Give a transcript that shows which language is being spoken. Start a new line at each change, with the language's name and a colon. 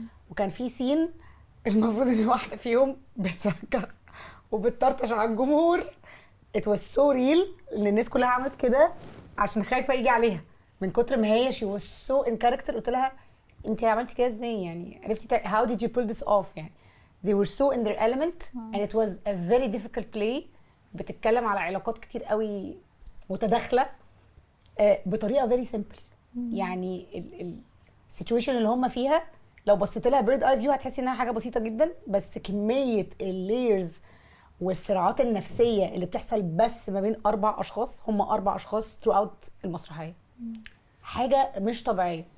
Arabic: وكان في سين المفروض ان واحده فيهم بتركع وبتطرطش على الجمهور.
English: it was so real
Arabic: ان الناس كلها عملت كده عشان خايفه يجي عليها من كتر ما هي
English: she was so in character.
Arabic: قلت لها انت عملتي كده ازاي يعني، عرفتي
English: how did you pull this off
Arabic: يعني.
English: they were so in their element and it was a very difficult play.
Arabic: بتتكلم على علاقات كتير قوي متداخله بطريقه
English: very simple.
Arabic: يعني السيتويشن اللي هم فيها لو بصيت لها بيرد اي فيو هتحسي انها حاجه بسيطه جدا، بس كميه اللايرز والصراعات النفسيه اللي بتحصل بس ما بين 4 اشخاص، هم 4 اشخاص throughout المسرحيه، حاجه مش طبيعيه.